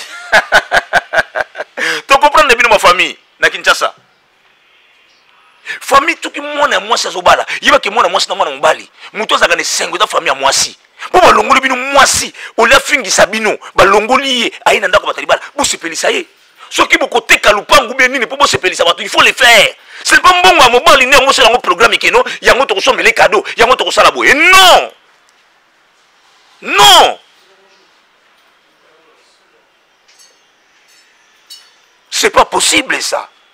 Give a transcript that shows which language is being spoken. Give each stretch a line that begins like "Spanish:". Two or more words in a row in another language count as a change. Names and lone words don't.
Lingala: To comprendre bino ma famille, na Kinshasa. Famille tuki mwana ya mwasi azobala, yebaki mwana mwasi na mwana mobali. Mutu azalaka na esengo eza famille ya mwasi. Po balongoli bino mwasi, olia fingisa bino, balongoli ye, aye na ndako bato ya libala, bosepelisa ye. Soki bokoteka lupangu bie nini, po bosepelisa bato,
French: il faut le faire. Ce n'est pas
Lingala: mbongo ya mobali nde yango osala yango programme keno, yango tokosombele cadeau, yango tokosala boye.
French: Non. Non. C'est pas possible ça.